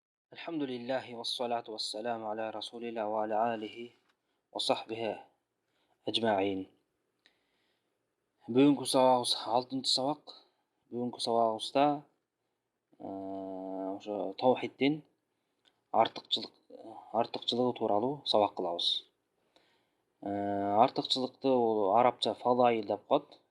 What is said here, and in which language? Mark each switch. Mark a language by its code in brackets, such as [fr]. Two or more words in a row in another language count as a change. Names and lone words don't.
[ar] الحمد لله والصلاة والسلام على رسول الله وعلى آله وصحبه أجمعين. [ky] Бүгүнкү сабагыбыз 6-сабак. Бүгүнкү сабагыбызда ошо таухиддин артыкчылыгы тууралуу сабак кылабыз. Артыкчылыкты арабча фалаил деп коет.